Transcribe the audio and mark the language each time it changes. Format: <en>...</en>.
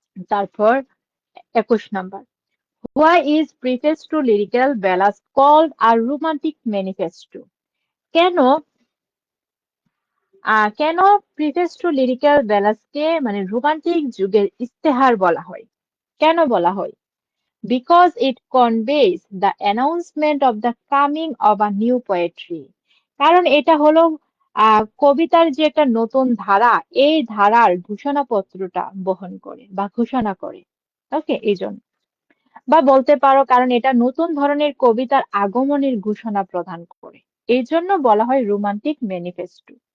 <bn>তারপর 21 number,</bn> <en>Why is preface to lyrical ballads called a romantic manifesto?</en> <bn>কেন কেন preface two lyrical ব্যালান্সকে মানে romantic যুগের ইস্তেহার বলা হয়? কেন বলা হয়?</bn> <en>Because it conveys the announcement of the coming of a new poetry.</en> <bn>কারণ এটা হলো কবিতার যে একটা নতুন ধারা, এই ধারার ঘোষণাপত্রটা বহন করে বা ঘোষণা করে। ওকে, এই জন্য। বা বলতে পারো কারণ এটা নতুন ধরনের কবিতার আগমনের ঘোষণা প্রদান করে, এই জন্য বলা হয় রোমান্টিক ম্যানিফেস্টো।</bn>